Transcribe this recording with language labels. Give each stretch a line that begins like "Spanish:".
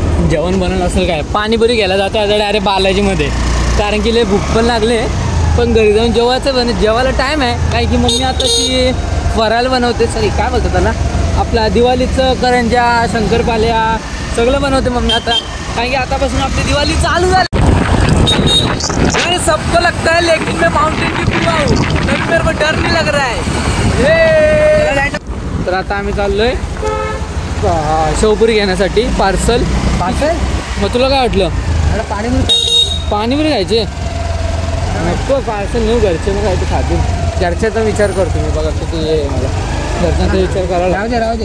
Marathi: जेवण बनवलं असेल काय, पाणीपुरी घ्यायला जातो आता डायरेक्ट बालाजीमध्ये, कारण की लय भूक पण लागले. पण घरी जाऊन जेवायला टाईम आहे, काय की मम्मी आता ती फराळ बनवते. सॉरी काय बोलतो त्याला, आपला दिवाळीचं करंज्या, शंकरपाल्या सगळं बनवते मम्मी आता, कारण की आतापासून आपली दिवाळी चालू झाली.
Hindi: अरे सबको लगता है लेकिन मैं माउंटेन की पूरा हूँ, तभी मेरे को डर नहीं लग रहा है.
Marathi: तर आता आम्ही चाललोय शेवपुरी घेण्यासाठी. पार्सल मग तुला काय वाटलं, पाणीपुरी खायचे नको, पार्सल नेऊ घरचे मग खायचं खातील. घरच्याचा विचार करतो मी, बघा किती हे मला घरच्यांचा विचार करायला.